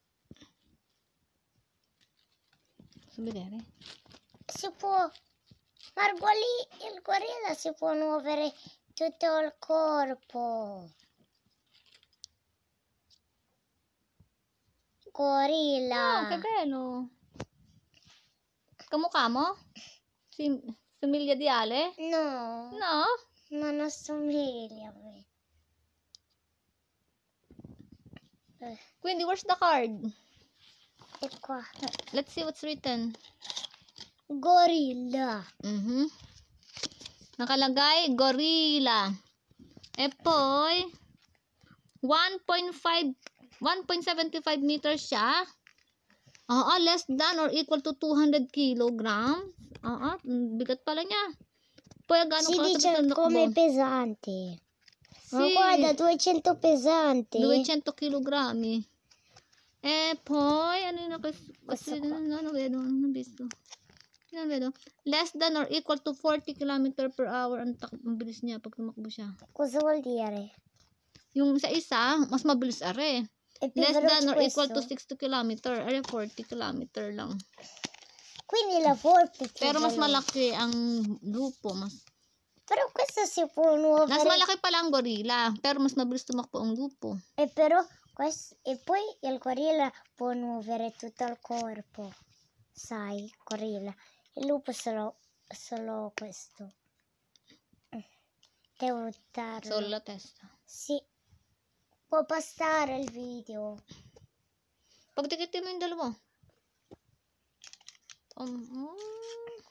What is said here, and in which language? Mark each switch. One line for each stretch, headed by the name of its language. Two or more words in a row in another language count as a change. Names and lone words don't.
Italian: Posso vedere? Si può... Margoli, il gorilla si può muovere tutto il corpo. Gorilla. Oh, che bello!
Filipino: Kamukha mo?
Italian: Somiglia di Ale? No, No? non assomiglia a me. Quindi,
English: where's the card?
Italian: E qua.
English: Let's see what's written.
Italian: Gorilla.
Filipino: Nakalagay, gorilla.
Italian: E poi, 1.75 meters siya.
English: Less than or equal to 200 kilograms.
Filipino: Bigat pala niya. Poi, gano'n
Italian: Si
Filipino: ka
Italian: dice come pesante. Ma Sì, guarda, 200 pesante. 200 kilogrammi. E poi,
Filipino: ano yun?
Italian: Questo qua. Non vedo, non ho visto. Non vedo.
English: Less than or equal to 40 km per hour.
Filipino: Ang bilis niya pag tumakbo siya.
Italian: Cosa vuol dire?
Filipino: Yung sa isa, mas mabilis are.
Italian: È più
English: Less than or
Italian: veloce
English: equal to
Italian: questo.
Filipino: 60 km. Are 40 km lang.
Italian: Quindi la forte è più
Filipino: Pero mas
Italian: veloce.
Filipino: malaki ang lupo.
Italian: Però questo si può muovere.
Filipino: Mas malaki pala ang gorilla. Pero mas mabilis tumakbo ang lupo.
Italian: E poi il gorilla può muovere tutto il corpo. Sai, gorilla. Il lupo solo questo. Devo darlo. Solo la testa. Sì. Può bastare il video.
Filipino: Pagtikitin mo yung dalawa.